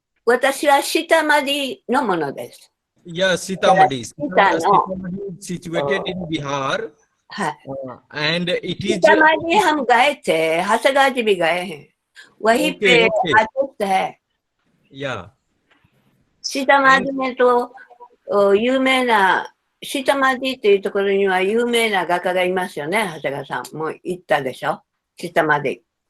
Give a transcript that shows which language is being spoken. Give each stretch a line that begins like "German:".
Japanese: 私は下までのものです。
English: Yeah, Sitamarhi. Sitamarhi is situated in Bihar. And it is.
Hindi: Sitamarhi हम गए थे, हसगा जी भी गए हैं, वहीं पे आदर्श है।
English: Yeah.
Japanese: シータマディねと有名な、シータマディっていうところには有名な画家がいますよね、長谷川さん。もう行ったでしょ、シータマディ。